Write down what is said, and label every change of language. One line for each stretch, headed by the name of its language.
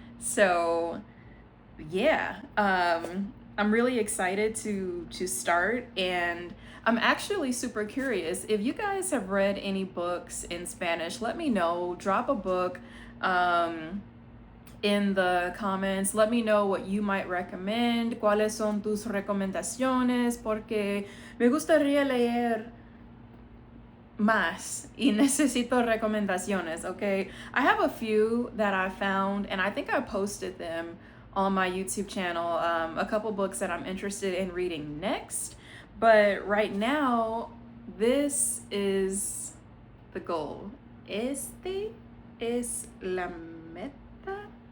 English: So yeah, I'm really excited to start, and I'm actually super curious. If you guys have read any books in Spanish, let me know. Drop a book in the comments. Let me know what you might recommend.
Spanish: ¿Cuáles son tus recomendaciones? Porque me gustaría leer más y necesito recomendaciones, okay?
English: I have a few that I found, and I think I posted them on my YouTube channel, a couple books that I'm interested in reading next. But right now, this is the goal.
Spanish: Este es la meta?